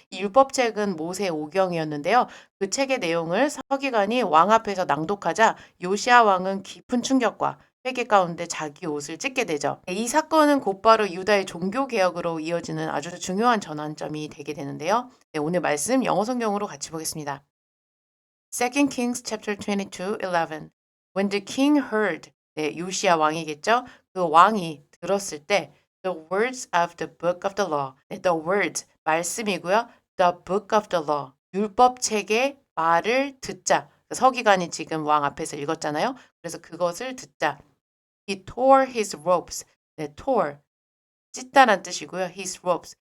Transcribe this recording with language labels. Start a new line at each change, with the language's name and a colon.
Korean: 이 율법책은 모세 오경이었는데요. 그 책의 내용을 서기관이 왕 앞에서 낭독하자 요시야 왕은 깊은 충격과 회개 가운데 자기 옷을 찢게 되죠. 네, 이 사건은 곧바로 유다의 종교 개혁으로 이어지는 아주 중요한 전환점이 되게 되는데요. 네, 오늘 말씀 영어 성경으로 같이 보겠습니다.
English: Second Kings chapter 22:11. When the king heard,
Korean: 네, 요시야 왕이겠죠? 그 왕이 들었을 때
English: the words of the book of the law.
Korean: 네,
English: the words
Korean: 말씀이고요.
English: the book of the law.
Korean: 율법 책의 말을 듣자. 서기관이 지금 왕 앞에서 읽었잖아요. 그래서 그것을 듣자.
English: He tore his robes.
Korean: 네, tore 찢다란 뜻이고요.
English: His robes.